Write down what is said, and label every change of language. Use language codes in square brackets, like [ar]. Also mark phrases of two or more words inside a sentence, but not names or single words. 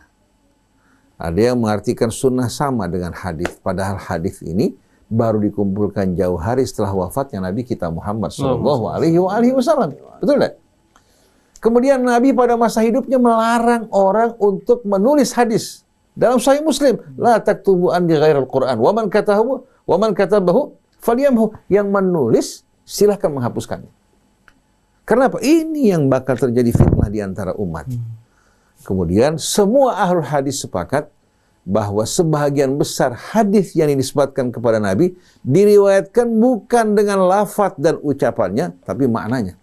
[id] Ada yang mengartikan sunnah sama dengan hadis, padahal hadis ini baru dikumpulkan jauh hari setelah wafatnya Nabi kita Muhammad SAW. Betul tidak? Kemudian Nabi pada masa hidupnya melarang orang untuk menulis hadis. Dalam Sahih Muslim, [ar] لا تكتبوا عني غير القرآن ومن كتبه فليمحه. [id] Yang menulis silahkan menghapuskannya. Kenapa? Ini yang bakal terjadi fitnah di antara umat. Kemudian semua [ar] أهل الحديث [id] sepakat bahwa sebahagian besar hadis yang dinisbatkan kepada Nabi diriwayatkan bukan dengan lafaz dan ucapannya, tapi maknanya.